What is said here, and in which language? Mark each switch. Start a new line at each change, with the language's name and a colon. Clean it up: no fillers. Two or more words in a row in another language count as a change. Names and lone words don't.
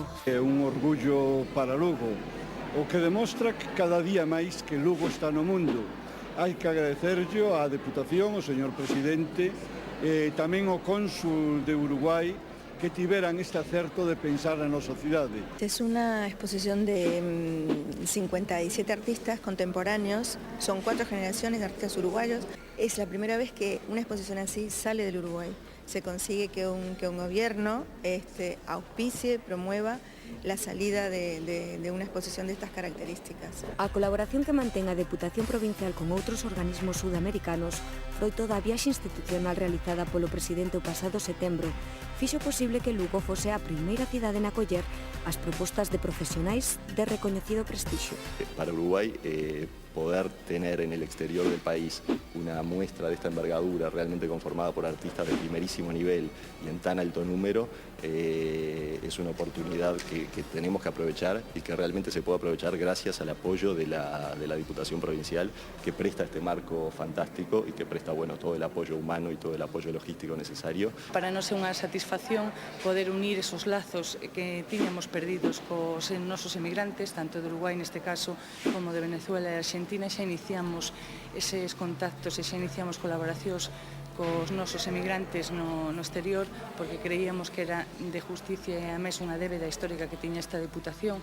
Galician: É un orgullo para Lugo, o que demostra que cada día máis que Lugo está no mundo. Hai que agradecerlle á Deputación, ao señor Presidente, e tamén ao Cónsul de Uruguai, que tiveran este acerto de pensar na nosa cidade.
Spanish: Es una exposición de 57 artistas contemporáneos, son 4 generaciones de artistas uruguayos. Es la primera vez que una exposición así sale del Uruguay. Se consigue que un gobierno auspicie, promueva la salida de una exposición de estas características.
Galician: A colaboración que mantén a Deputación Provincial con outros organismos sudamericanos, froito da viaxe institucional realizada polo presidente o pasado setembro, fixo posible que Lugo fose a primeira cidade en acoller as propostas de profesionais de recoñecido prestixio.
Spanish: Para Uruguay, poder tener en el exterior del país una muestra de esta envergadura realmente conformada por artistas de primerísimo nivel y en tan alto número, es una oportunidad que tenemos que aprovechar y que realmente se puede aprovechar gracias al apoyo de la Diputación Provincial, que presta este marco fantástico y que presta todo el apoyo humano y todo el apoyo logístico necesario.
Galician: Para nós é unha satisfacción poder unir esos lazos que tiñamos perdidos cos nosos emigrantes, tanto de Uruguai neste caso como de Venezuela e Argentina. Xa iniciamos eses contactos e xa iniciamos colaboracións cos nosos emigrantes no exterior, porque creíamos que era de justicia e a mes unha débeda histórica que tiña esta Deputación.